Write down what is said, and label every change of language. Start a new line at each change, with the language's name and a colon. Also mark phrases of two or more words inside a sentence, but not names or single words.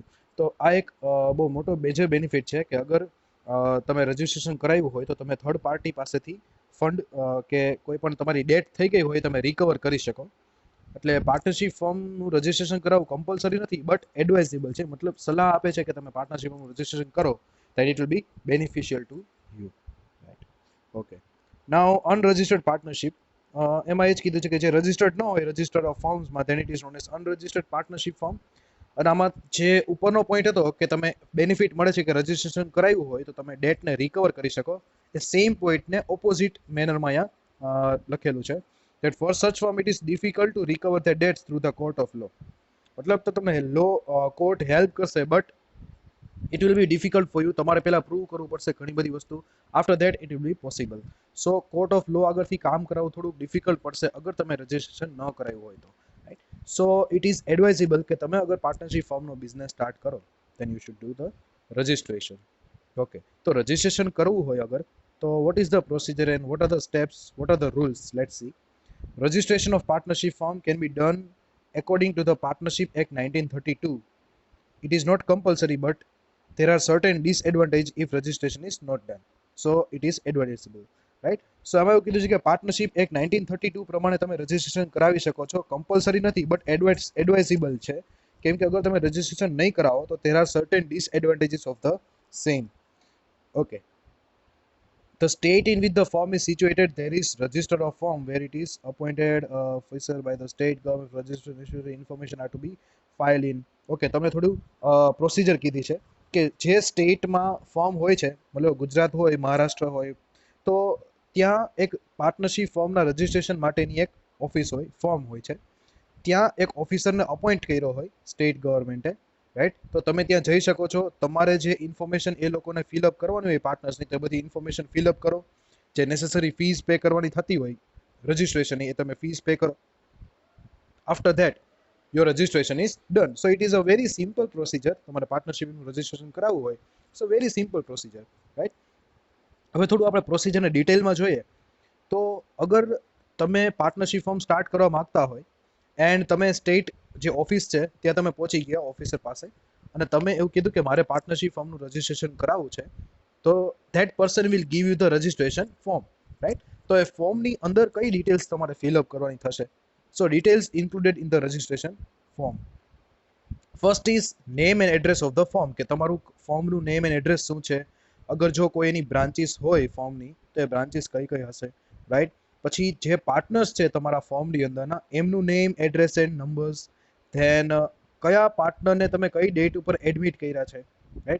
Gujarati: તો આ એક બહુ મોટો
English: major benefit
Gujarati: છે કે અગર તમે રજિસ્ટ્રેશન કરાવ્યું હોય તો તમે
English: third party
Gujarati: પાસેથી ફંડ કે કોઈ પણ તમારી ડેટ થઈ ગઈ હોય તમે રિકવર કરી શકો. એટલે પાર્ટનરશિપ ફર્મનું રજિસ્ટ્રેશન કરાવવું કમ્પલસરી નથી,
English: but advisable
Gujarati: છે. મતલબ સલાહ આપે છે કે તમે પાર્ટનરશિપ ફર્મનું રજિસ્ટ્રેશન કરો,
English: then it will be beneficial to you, right? Okay. now unregistered partnership,
Gujarati: એમાં એ જ કીધું છે કે જે રજિસ્ટર્ડ ન હોય રજિસ્ટર ઓફ ફર્મ્સમાં,
English: then it is known as unregistered partnership firm.
Gujarati: અને આમાં જે ઉપરનો પોઈન્ટ હતો કે તમે બેનિફિટ મળે છે કે રજિસ્ટ્રેશન કરાવ્યું હોય તો તમે ડેટને રિકવર કરી શકો, એ સેમ પોઈન્ટને ઓપોઝિટ મેનરમાં અહીંયા લખેલું છે
English: that for such firm it is difficult to recover their debts through the court of law.
Gujarati: મતલબ તો તમને કોર્ટ હેલ્પ કરશે, બટ
English: it will be difficult for you.
Gujarati: તમારે પહેલા પ્રૂવ કરવું પડશે ઘણી બધી વસ્તુ.
English: After that it will be possible. So court of law
Gujarati: આગળથી કામ કરાવવું થોડુંક ડિફિકલ્ટ પડશે અગર તમે રજિસ્ટ્રેશન ન કરાવ્યું હોય તો, રાઈટ?
English: So it is advisable
Gujarati: કે તમે અગર પાર્ટનરશિપ ફર્મનો બિઝનેસ સ્ટાર્ટ કરો
English: then you should do the registration.
Gujarati: ઓકે, તો રજિસ્ટ્રેશન કરવું હોય અગર, તો
English: what is the procedure and what are the steps, what are the rules? Let's see. Registration of partnership firm can be done according to the Partnership Act 1932. It is not compulsory, but there are certain disadvantages if registration is not done. So it is advisable, right?
Gujarati: So આમાં એવું કીધું છે કે પાર્ટનરશિપ એક્ટ 1932 પ્રમાણે તમે રજિસ્ટ્રેશન કરાવી શકો છો. કમ્પલસરી નથી,
English: but advisable
Gujarati: છે. કેમ કે અગર તમે રજિસ્ટ્રેશન નહીં કરાવો તો
English: there are certain disadvantages of the same. Okay. The state in which the firm is situated, there is register of firm where it is appointed officer by the state government. Registration information are to be filed in.
Gujarati: Okay, તમને થોડું પ્રોસિજર કીધી છે કે જે સ્ટેટમાં ફોર્મ હોય છે, મતલબ ગુજરાત હોય, મહારાષ્ટ્ર હોય, તો ત્યાં એક પાર્ટનરશિપ ફોર્મના રજિસ્ટ્રેશન માટેની એક ઓફિસ હોય, ફોર્મ હોય છે. ત્યાં એક ઓફિસરને અપોઇન્ટ કર્યો હોય સ્ટેટ ગવર્મેન્ટે, રાઈટ? તો તમે ત્યાં જઈ શકો છો. તમારે જે ઇન્ફોર્મેશન એ લોકોને ફિલઅપ કરવાની હોય પાર્ટનર્સની, તે બધી ઇન્ફોર્મેશન ફિલઅપ કરો. જે નેસેસરી ફીસ પે કરવાની થતી હોય રજિસ્ટ્રેશનની, એ તમે ફીસ પે કરો.
English: After that your registration is done. So it is a very simple procedure.
Gujarati: તમારે પાર્ટનરશિપનું રજિસ્ટ્રેશન કરાવવું હોય,
English: so very simple procedure,
Gujarati: રાઈટ? હવે થોડું આપણે પ્રોસિજરને ડિટેલમાં જોઈએ તો અગર તમે પાર્ટનરશિપ ફોર્મ સ્ટાર્ટ કરવા માંગતા હોય એન્ડ તમે સ્ટેટ જે ઓફિસ છે ત્યાં તમે પહોંચી ગયા ઓફિસર પાસે, અને તમે એવું કીધું કે મારે પાર્ટનરશિપ ફોર્મનું રજિસ્ટ્રેશન કરાવવું છે, તો
English: that person will give you the registration form,
Gujarati: રાઈટ? તો એ ફોર્મની અંદર કઈ ડિટેલ્સ તમારે ફિલઅપ કરવાની થશે?
English: So details included in the registration form. First is name and address of the firm,
Gujarati: કે તમારું ફોર્મનું
English: name and address
Gujarati: શું છે. અગર જો કોઈ એની બ્રાન્ચીસ હોય ફોર્મની તો એ બ્રાન્ચીસ કઈ કઈ હશે. રાઈટ. પછી જે પાર્ટનર્સ છે તમારા ફોર્મની અંદરના એમનું
English: name, address and numbers, then
Gujarati: કયા પાર્ટનરને તમે કઈ ડેટ ઉપર એડમિટ કર્યા છે, રાઈટ.